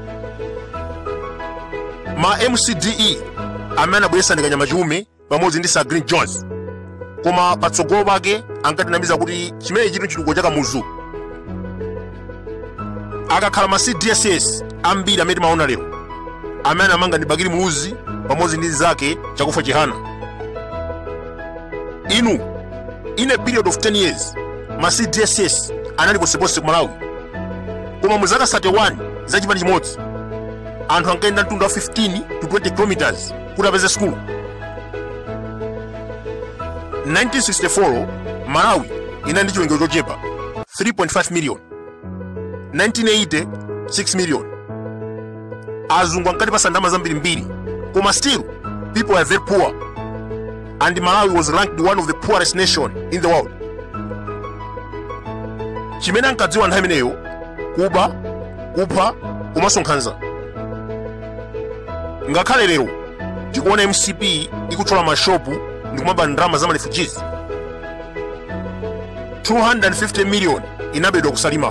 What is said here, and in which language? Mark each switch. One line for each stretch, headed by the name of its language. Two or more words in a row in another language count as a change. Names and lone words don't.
Nyanja: Ma MCDE amene anabweretsa ndi Kanyamajume pamodzi ndi Sir Green Jones, koma patsogolo pake ankatinamiza kuti chimene chili chitukuko cha Kamuzu. Akakhala ma CDSS ambiri amene timaona lero amene anamanga ndi Bakiri Muluzi pamodzi ndi zake chakufa Chihana. Inu
English: in a period of 10 years
Nyanja: ma CDSS anali posepose ku Malawi, koma mu zaka 31 za chipani chimodzi anthu ankayenda mtunda wa
English: 15 to 20 kilometers
Nyanja: kuti apeze skulu. 1964 Malawi inali ndi chiwerengero chochepa 3.5 million.
English: 1980 6 million.
Nyanja: Azungu ankatipasa ndalama zambirimbiri, koma
English: still people are very poor, and Malawi was ranked one of the poorest nation in the world.
Nyanja: Chimene ankadziwa nthawi imeneyo kuba, kupha, komanso nkhanza. Ngakhale lero tikuona MCP ikuchola mashopu ndi kumaba ndalama za refugees. 250 million inabedwa kusalima.